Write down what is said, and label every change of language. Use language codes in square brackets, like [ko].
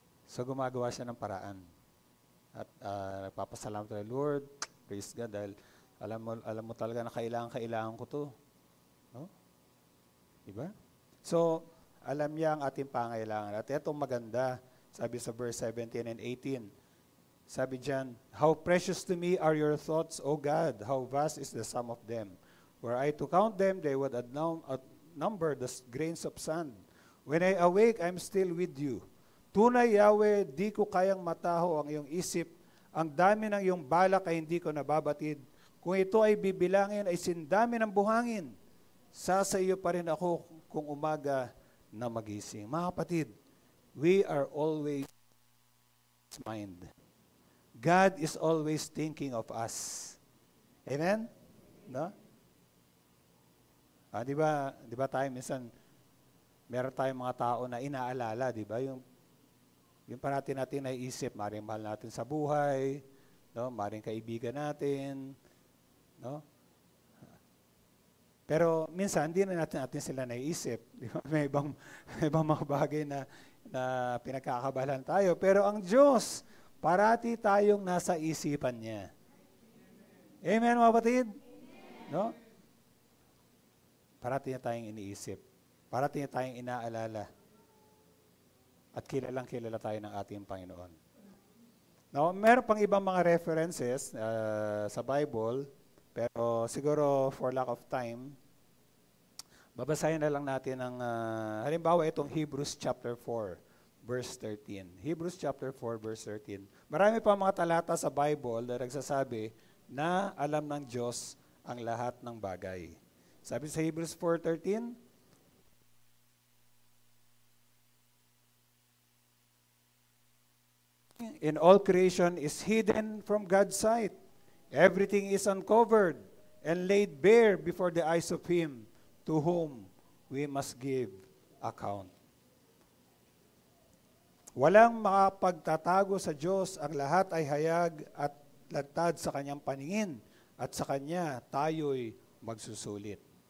[tl] So gumagawa siya ng paraan. At nagpapasalamat tayo, [en] Lord, praise God, [tl] dahil alam mo talaga na kailangan ko to. No? Diba? So, alam niya ang ating pangailangan. At itong maganda, sabi sa verse 17 and 18, sabi dyan, [en] how precious to me are your thoughts, O God, how vast is the sum of them. Were I to count them, they would outnumber the grains of sand. When I awake, I'm still with you. [tl] Tunay, Yahweh, di ko kayang mataho ang iyong isip. Ang dami ng iyong balak ay hindi ko nababatid. Kung ito ay bibilangin, ay sindami ng buhangin. Sa iyo pa rin ako kung umaga na magising. Mga kapatid, [en] we are always mind. God is always thinking of us. Amen? No? [tl] Di ba tayo minsan, meron tayong mga tao na inaalala, di ba? Yung parati natin naiisip, maring mahal natin sa buhay, no? Maring kaibigan natin, no? Pero minsan, hindi na natin sila naiisip. Di ba? May ibang mga bagay na pinagkakabalan tayo. Pero ang Diyos, parati tayong nasa isipan niya. Amen, mga kapatid? No? Parati niya tayong iniisip. Parati niya tayong inaalala. At kilalang kilala tayo ng ating Panginoon. Now, meron pang ibang mga references sa Bible, pero siguro [en] for lack of time, [tl] babasahin na lang natin ang, halimbawa itong Hebrews chapter 4, verse 13. Hebrews chapter 4, verse 13. Marami pa mga talata sa Bible na nagsasabi na alam ng Diyos ang lahat ng bagay. Sabi sa [en] Hebrews 4:13, in all creation is hidden from God's sight. Everything is uncovered and laid bare before the eyes of Him to whom we must give account. [tl] Walang makapagtatago sa Diyos, ang lahat ay hayag at lantad sa Kanyang paningin, at sa Kanya tayo'y magsusulit.